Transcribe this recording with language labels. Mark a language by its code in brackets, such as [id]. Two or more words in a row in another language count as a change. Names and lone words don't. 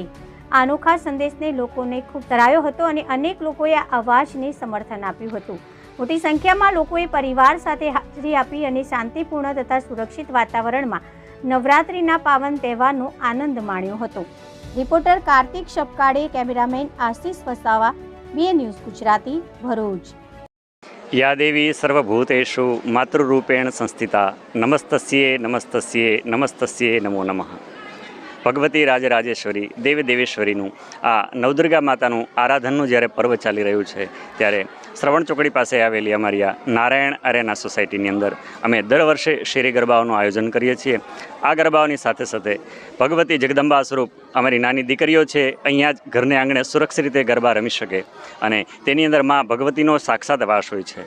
[gu] આ અનોખા સંદેશને લોકોને ખૂબ સરાહ્યો હતો અને અનેક લોકોએ આ અવાજને સમર્થન આપ્યું હતું। મોટી સંખ્યામાં લોકોએ પરિવાર સાથે હાજરી આપી અને શાંતિપૂર્ણ તથા સુરક્ષિત વાતાવરણમાં નવરાત્રિના પાવન તહેવારનો આનંદ માણ્યો હતો। રિપોર્ટર કાર્તિક શપકાડે, કેમેરામેન આશીષ વસાવા, BN ન્યૂઝ ગુજરાતી, ભરૂચ। [sa] या देवी सर्वभूतेषु मातृरूपेण संस्थिता नमस्तस्ये नमस्तस्ये नमस्तस्ये नमो नमः। [gu] भगवती राजराजेश्वरी देवी देवेश्वरीનું આ નવદુર્ગા માતાનું આરાધનનું જ્યારે પર્વ ચાલી રહ્યું છે ત્યારે શ્રવણ ચોકડી પાસે આવેલી અમારી આ નારાયણ અરેના સોસાયટીની અંદર અમે દર વર્ષે શેરી ગરબાઓનું આયોજન કરીએ છીએ। આ ગરબાઓની સાથે સાથે ભગવતી જગદંબા સ્વરૂપ અમારી નાની દીકરીઓ છે અહીંયા જ ઘરને આંગણે સુરક્ષિત રીતે ગરબા રમી શકે અને તેની અંદર માં ભગવતીનો સાક્ષાત વાસ હોય છે।